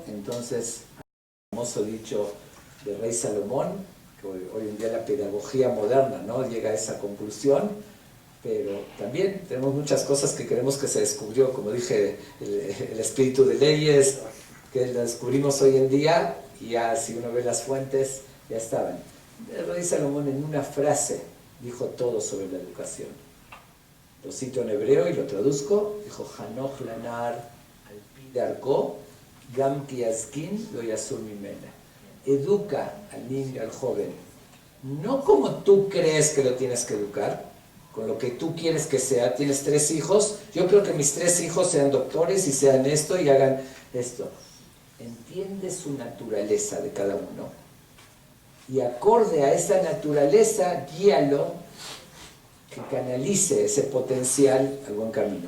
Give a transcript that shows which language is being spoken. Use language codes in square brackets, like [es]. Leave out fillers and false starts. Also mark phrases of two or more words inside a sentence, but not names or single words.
[es] Entonces, el famoso dicho de Rey Salomón, que hoy en día la pedagogía moderna, ¿no?, llega a esa conclusión, pero también tenemos muchas cosas que queremos que se descubrió, como dije, el espíritu de leyes, que lo descubrimos hoy en día, y ya si uno ve las fuentes, ya estaban. El Rey Salomón en una frase dijo todo sobre la educación. Lo cito en hebreo y lo traduzco, dijo, [he] חנוך לנער על פי דרכו, גם כי יזקין לא יסור ממנה. [es] Educa al niño, al joven, no como tú crees que lo tienes que educar, con lo que tú quieres que sea. Tienes 3 hijos, yo creo que mis 3 hijos sean doctores y sean esto y hagan esto. Entiende su naturaleza de cada uno y acorde a esa naturaleza, guíalo, que canalice ese potencial al buen camino.